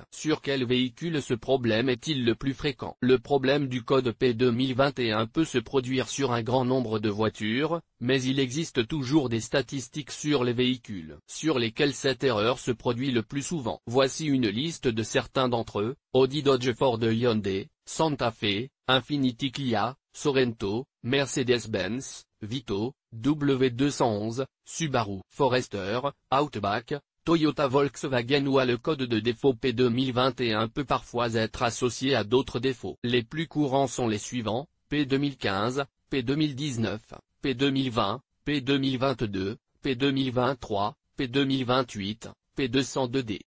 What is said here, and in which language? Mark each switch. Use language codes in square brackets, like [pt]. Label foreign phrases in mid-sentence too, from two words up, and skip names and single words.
[fr] Sur quel véhicule ce problème est-il le plus fréquent? Le problème du code P2021 peut se produire sur un grand nombre de voitures, mais il existe toujours des statistiques sur les véhicules sur lesquels cette erreur se produit le plus souvent. Voici une liste de certains d'entre eux: Audi, Dodge, Ford, Hyundai, Santa Fe, Infiniti, Kia, Sorento, Mercedes-Benz, Vito, W211, Subaru, Forester, Outback, Toyota, Volkswagen ou le code de défaut P2021 peut parfois être associé à d'autres défauts. Les plus courants sont les suivants: P2015, P2019, P2020, P2022, P2023, P2028, P202D.